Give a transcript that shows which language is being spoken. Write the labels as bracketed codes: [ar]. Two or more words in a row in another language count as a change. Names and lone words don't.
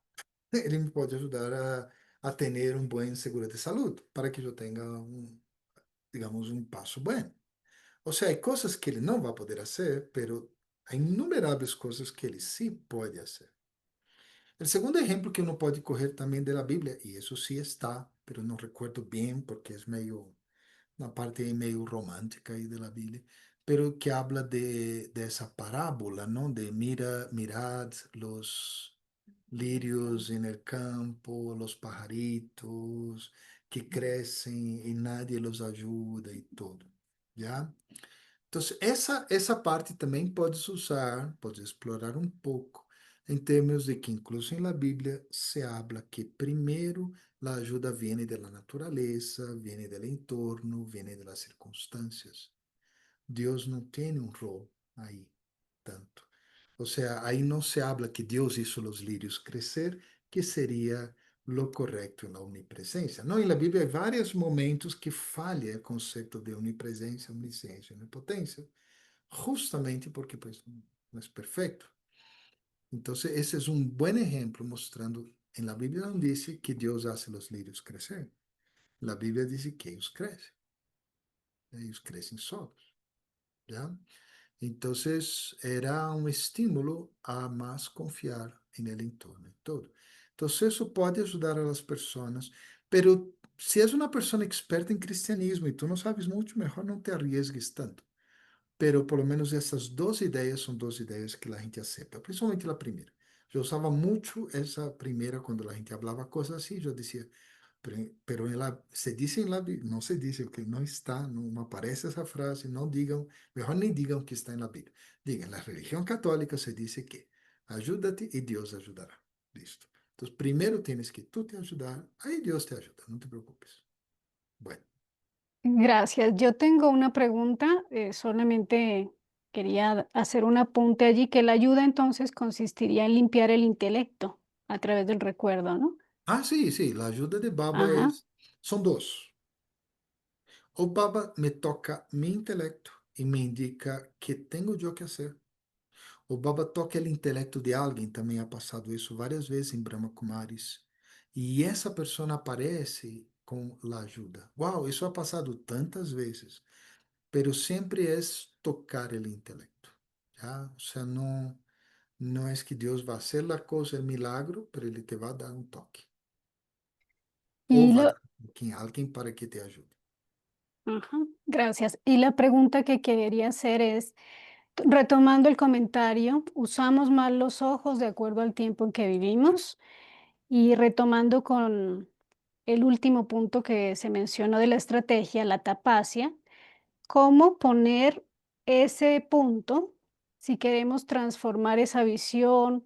[pt] Ele me pode ajudar a ter um bom seguro de saúde, para que eu tenha digamos, um passo bom. Ou seja, há coisas que ele não vai poder fazer, mas há inumeráveis coisas que ele sim pode fazer. [es] O segundo ejemplo que uno puede coger también de la Biblia, y eso sí está, pero no recuerdo bien porque es medio, una parte ahí medio romántica ahí de la Biblia, pero que habla de esa parábola, ¿no? De mirad los lirios en el campo, los pajaritos que crecen y nadie los ayuda y todo, ¿ya? Entonces, esa parte [pt] também pode usar, pode explorar um pouco, em termos de que, incluso em la Bíblia, [es] se habla que [pt] primeiro a ajuda vem da natureza, vem do entorno, vem das circunstâncias. Deus não tem um rol aí tanto. Ou seja, aí não [es] se habla que [pt] Deus hizo os lírios crescer, que seria lo correto na onipresença. Não, em la Bíblia há vários momentos que falha o conceito de onipresença, onisciência, onipotência, justamente porque pues, não é perfeito. Então, esse é um bom exemplo mostrando, em la Bíblia não diz que Deus hace os lírios crescer. La Bíblia diz que eles crescem solos, ¿ya? [es] Entonces era un estímulo a más confiar en el entorno y todo. Entonces eso puede ayudar a las personas, pero si es una persona experta en cristianismo y tú no sabes mucho, mejor no te arriesgues tanto. Pero por lo menos [pt] essas duas ideias são duas ideias que a gente aceita, principalmente a primeira. Eu usava muito essa primeira quando a gente falava coisas assim, eu dizia, [es] pero se dice en la Biblia, no se dice, que no está, no aparece esa frase, no digan, mejor ni digan que está en la Biblia. Digan, la religión católica se dice que ayúdate y Dios ayudará. Listo. Entonces, primero tienes que tú te ayudar, ahí Dios te ayuda, no te preocupes. Bueno, Gracias. Yo tengo una pregunta, solamente quería hacer un apunte allí, que la ayuda entonces consistiría en limpiar el intelecto a través del recuerdo, ¿no? sí, sí, la ayuda de Baba Ajá. son dos. O Baba me toca mi intelecto y me indica qué tengo yo que hacer. [pt] O Baba toca o intelecto de alguém, também ha passado isso várias vezes em Brahma Kumaris. E essa pessoa aparece com a ajuda. Uau, isso ha passado tantas vezes, pero sempre é tocar o intelecto. [es] ¿Ya? O sea, [pt] não é que Deus vai fazer a coisa, o milagro, pero Ele te vai dar um toque. Ou [es] Y [pt] vai [es] lo, [pt] dar um toque a alguém para que te ajude. [es] ajá, gracias. Y la pregunta que quería hacer es, retomando el comentario, usamos mal los ojos de acuerdo al tiempo en que vivimos y retomando con el último punto que se mencionó de la estrategia, la tapacia, ¿cómo poner ese punto si queremos transformar esa visión?